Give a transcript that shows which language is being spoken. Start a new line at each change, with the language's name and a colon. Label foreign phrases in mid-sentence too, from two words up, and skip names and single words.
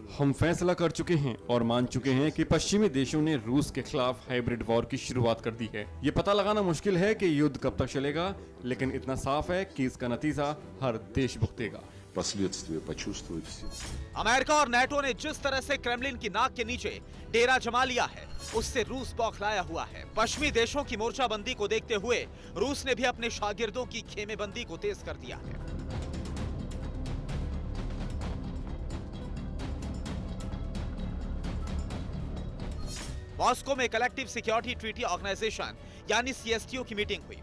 Hindi: हम फैसला कर चुके हैं और मान चुके हैं कि पश्चिमी देशों ने रूस के खिलाफ
English: hybrid war
Hindi: की शुरुआत कर दी है। ये पता लगाना मुश्किल है कि युद्ध कब तक चलेगा, लेकिन इतना साफ है कि इसका नतीजा हर देश भुगतेगा।
Russian: Последствия почувствуют все.
Hindi: अमेरिका और नेटो ने जिस तरह से क्रेमलिन की नाक के नीचे डेरा जमा लिया है, उससे रूस बौखलाया हुआ है। पश्चिमी देशों की मोर्चाबंदी को देखते हुए रूस ने भी अपने शागिर्दों की खेमेबंदी को तेज कर दिया है। मॉस्को में कलेक्टिव सिक्योरिटी ट्रीटी ऑर्गेनाइजेशन यानी सीएसटीओ की मीटिंग हुई।